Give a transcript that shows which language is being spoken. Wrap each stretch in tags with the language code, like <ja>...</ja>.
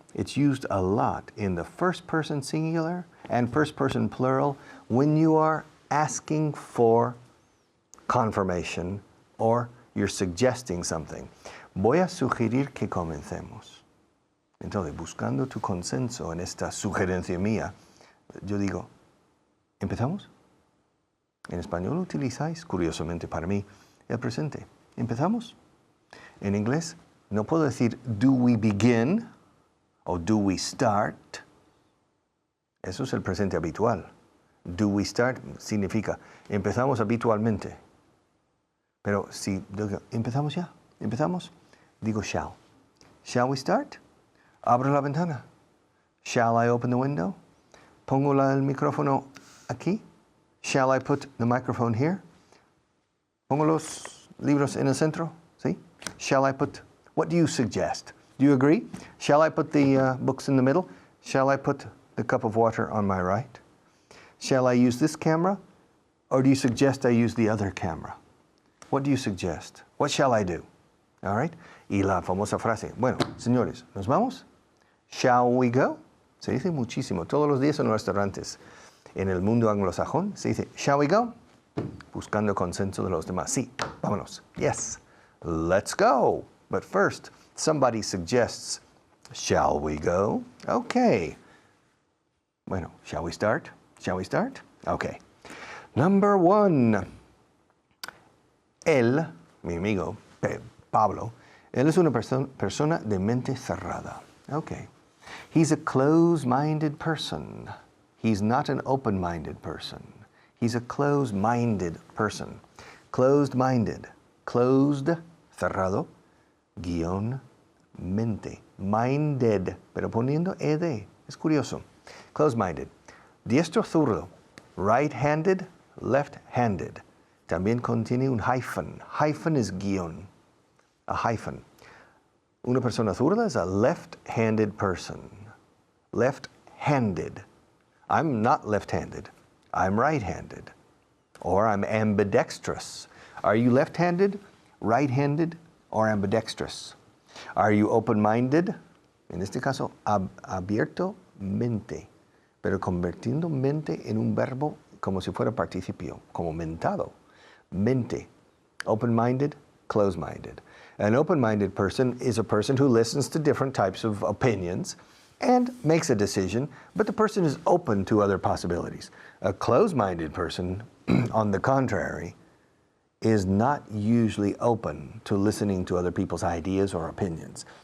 <en>It's used a lot in the first person singular and first person plural when you are asking for confirmation or you're suggesting something.</en> <es>Voy a sugerir que comencemos. Entonces, buscando tu consenso en esta sugerencia mía, yo digo, ¿empezamos? En español utilizáis, curiosamente para mí, el presente. ¿Empezamos? En inglés, no puedo decir,</es> <en>do we begin?</en> <es>O</es> <en>do we start?</en> <es>Eso es el presente habitual.</es> <en>Do we start</en> <es>significa empezamos habitualmente. Pero si digo, empezamos ya, empezamos, digo shall.</es> <en>Shall we start?</en> <es>Abro la ventana.</es> <en>Shall I open the window?</en> <es>Pongo el micrófono aquí.</es> <en>Shall I put the microphone here?</en> <es>Pongo los libros en el centro. ¿Sí?</es> <en>Shall I put, what do you suggest? Do you agree? Shall I put the books in the middle? Shall I put the cup of water on my right? Shall I use this camera? Or do you suggest I use the other camera? What do you suggest? What shall I do? All right?</en> <es>Y la famosa frase, bueno, señores, ¿nos vamos?</es> <en>Shall we go?</en> <es>Se dice muchísimo, todos los días en los restaurantes. En el mundo anglosajón se dice,</es> <en>shall we go?</en> <es>Buscando consenso de los demás. Sí, vámonos.</es> <en>Yes, let's go. But first, somebody suggests, shall we go? Okay. Bueno, shall we start? Shall we start? Okay. Number one.</en> <es>Él, mi amigo Pablo, él es una persona de mente cerrada.</es> <en>Okay. He's a closed-minded person. He's not an open-minded person. He's a closed-minded person. Closed-minded. Closed,</en> <es>cerrado, guión, mente. Minded, pero poniendo ed. Es curioso.</es> <en>Closed-minded.</en> <es>Diestro zurdo.</es> <en>Right-handed, left-handed.</en> <es>También contiene un hyphen.</es> <en>Hyphen</en> <es>es guión.</es> <en>A hyphen.</en> <es>Una persona zurda</es> <en>is a left-handed person. Left-handed. I'm not left-handed. I'm right-handed. Or I'm ambidextrous. Are you left-handed, right-handed, or ambidextrous? Are you open-minded?</en> <es>En este caso, abierto mente. Pero convirtiendo mente en un verbo como si fuera participio, como mentado. Mente.</es> <en>Open-minded, closed-minded. An open-minded person is a person who listens to different types of opinions and makes a decision, but the person is open to other possibilities. A closed-minded person, on the contrary, is not usually open to listening to other people's ideas or opinions.</en>